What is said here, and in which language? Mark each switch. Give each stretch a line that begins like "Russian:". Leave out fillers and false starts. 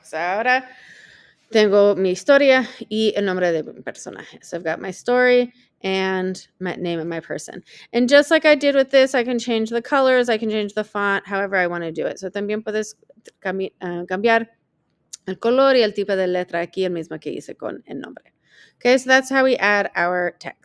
Spanish: So ahora tengo mi historia y el nombre de mi personaje.
English: So I've got my story and my name of my person. And just like I did with this, I can change the colors, I can change the font, however I want to do it.
Spanish: So también puedes cambiar el color y el tipo de letra aquí, el mismo que hice con el nombre.
English: Okay, so that's how we add our text.